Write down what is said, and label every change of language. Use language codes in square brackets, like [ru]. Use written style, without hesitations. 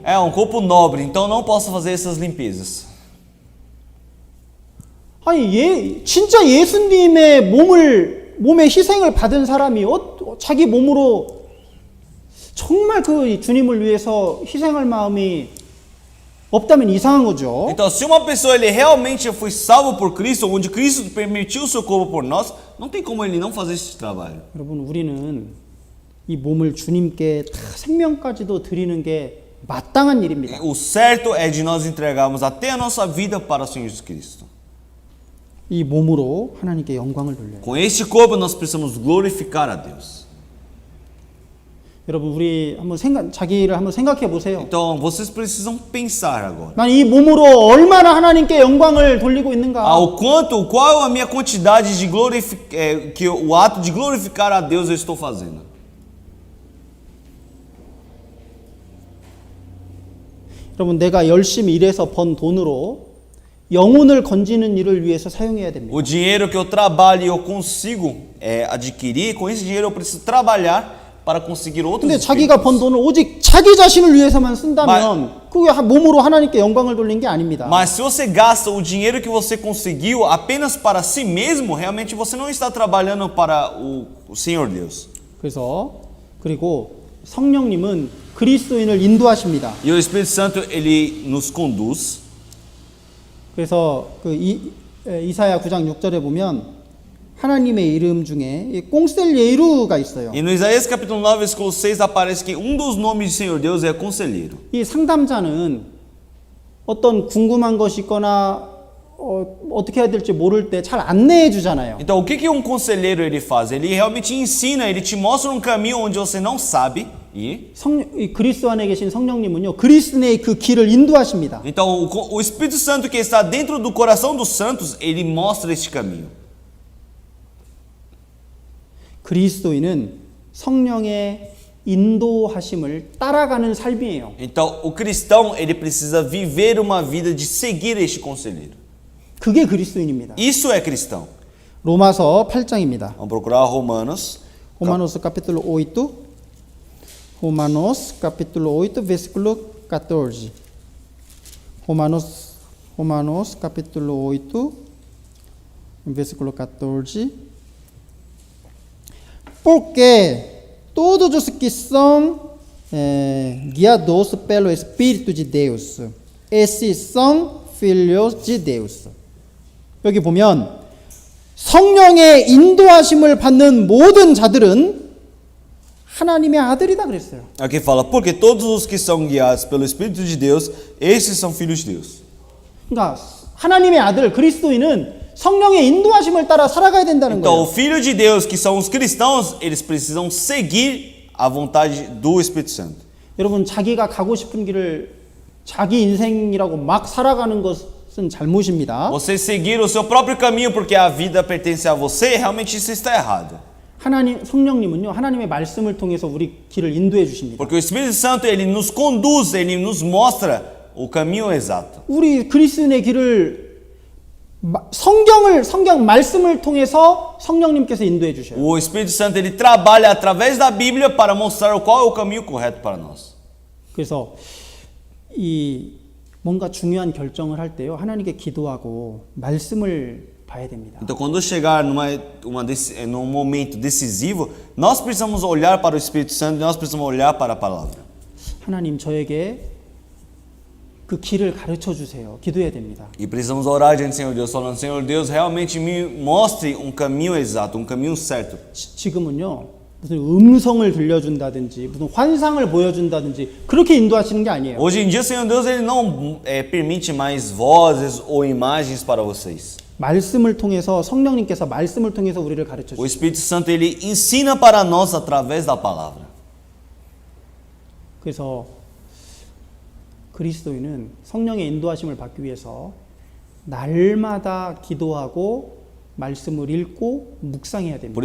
[pt] um corpo nobre, então não posso fazer essas limpezas. [ko] 아니 진짜 예수님의 몸의 희생을 받은 사람이 자기 몸으로 정말 그 주님을 위해서 희생할 마음이 없다면 이상한 거죠. [pt] Então, se uma pessoa ele realmente foi salvo por Cristo, onde Cristo permitiu o seu corpo por nós, não tem como ele não fazer esse trabalho. [ko] 여러분 우리는 이 몸을 주님께 다 생명까지도 드리는 게 마땅한 일입니다. [pt] O certo é de nós entregarmos até a nossa vida para o Senhor Jesus Cristo. [ko] 이 몸으로 하나님께 영광을 돌려요. [pt] Com este corpo nós precisamos glorificar a Deus. [ko] 여러분 우리 자기를 한번 생각해 보세요. [pt] Então, vocês precisam pensar agora. [ko] 난 이 몸으로 얼마나 하나님께 영광을 돌리고 있는가? [pt] Qual a minha quantidade de o ato de glorificar a Deus eu estou fazendo? [ko] 여러분 내가 열심히 일해서 번 돈으로 영혼을 건지는 일을 위해서 사용해야 됩니다. [pt] O dinheiro que eu trabalho e eu consigo adquirir, com esse dinheiro eu preciso trabalhar para conseguir outros [ko] 근데 자기가 번 돈을 오직 자기 자신을 위해서만 쓴다면 그게 몸으로 하나님께 영광을 돌린 게 아닙니다. Mas se você gasta o dinheiro que você conseguiu apenas para si mesmo, realmente você não está trabalhando para o Senhor Deus. 그리고 성령님은 그리스도인을 인도하십니다. [pt] E o Espírito Santo, ele nos conduz. [ko] 그래서 이사야 9장 6절에 보면 하나님의 이름 중에 이 꽁셀예루가 있어요. [pt] E no Isaías capítulo 9, versículo 6, aparece que um dos nomes de Senhor Deus é conselheiro. [ko] 이 상담자는 어떤 궁금한 것이 있거나 어떻게 해야 될지 모를 때 잘 안내해 주잖아요. [pt] Então, o que um conselheiro ele faz? Ele realmente ensina, ele te mostra um caminho onde você não sabe ir. [ko] 이 그리스도 안에 계신 성령님은요, 그리스도의 그 길을 인도하십니다. [pt] Então, o Espírito Santo que está dentro do coração dos santos, ele mostra este caminho. [ko] 그리스도인은 성령의 인도하심을 따라가는 삶이에요. [pt] Então, o cristão, ele precisa viver uma vida de seguir este conselheiro. [ko] 그게 그리스도인입니다. [pt] Isso é cristão. [ko] 로마서 8장입니다. [pt] Vamos procurar Romanos. Romanos capítulo 8. Romanos capítulo 8, versículo 14. Romanos capítulo 8, versículo 14. Porque todos os que são guiados pelo Espírito de Deus, esses são filhos de Deus. [ko] 여기 보면 성령의 인도하심을 받는 모든 자들은 하나님의 아들이다 그랬어요. [pt] Aqui fala, porque todos os que são guiados pelo Espírito de Deus, esses são filhos de Deus. [ko] 그러니까 하나님의 아들 그리스도인은 성령의 인도하심을 따라 살아가야 된다는 [pt] Então, o [ko] 거예요. [pt] filho de Deus, que são os cristãos, eles precisam seguir a vontade do Espírito Santo. [ko] 여러분 자기가 가고 싶은 길을 자기 인생이라고 막 살아가는 것은 잘못입니다. [pt] Você seguir o seu próprio caminho porque a vida pertence a você, realmente isso está errado. [ko] 하나님 성령님은요 하나님의 말씀을 통해서 우리 길을 인도해 주십니다. [pt] Porque o Espírito Santo, ele nos conduz, ele nos mostra o caminho exato. [ko] 우리 그리스도인의 길을 성경 말씀을 통해서 성령님께서 인도해 주셔요. [pt] O Espírito Santo, ele trabalha através da Bíblia para mostrar qual é o caminho correto para nós. [ko] 그래서 이 뭔가 중요한 결정을 할 때요 하나님께 기도하고 말씀을 봐야 됩니다. [pt] Então, quando chegar num momento decisivo, nós precisamos olhar para o Espírito Santo, nós precisamos olhar para a palavra. [ko] 하나님 저에게 그 길을 가르쳐 주세요. 기도해야 됩니다. [pt] E precisamos orar diante do Senhor Deus, falando, Senhor Deus, realmente me mostre um caminho exato, um caminho certo. [ko] 지금은요 무슨 음성을 들려준다든지 무슨 환상을 보여준다든지 그렇게 인도하시는 게 아니에요. [pt] Hoje em dia, Senhor Deus, ele não permite mais vozes ou imagens para vocês. [ko] 말씀을 통해서 성령님께서 말씀을 통해서 우리를 가르쳐 주세요. [pt] Espírito Santo, ele ensina para nós através da palavra. [ko] 그래서 그리스도인은 성령의 인도하심을 받기 위해서 날마다 기도하고 말씀을 읽고 묵상해야 됩니다.